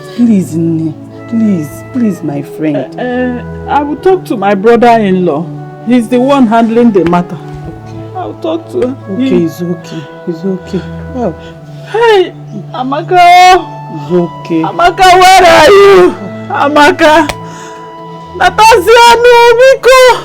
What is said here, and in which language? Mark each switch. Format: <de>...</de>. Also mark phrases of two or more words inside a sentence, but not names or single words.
<en>Please, Nne. Please, my friend. I will talk to my brother-in-law. He's the one handling the matter. Okay. I'll talk to her. Okay, it's okay. Well. Hey, Amaka. It's okay. Amaka, where are you? Amaka. Natasha, no, Miko.</en>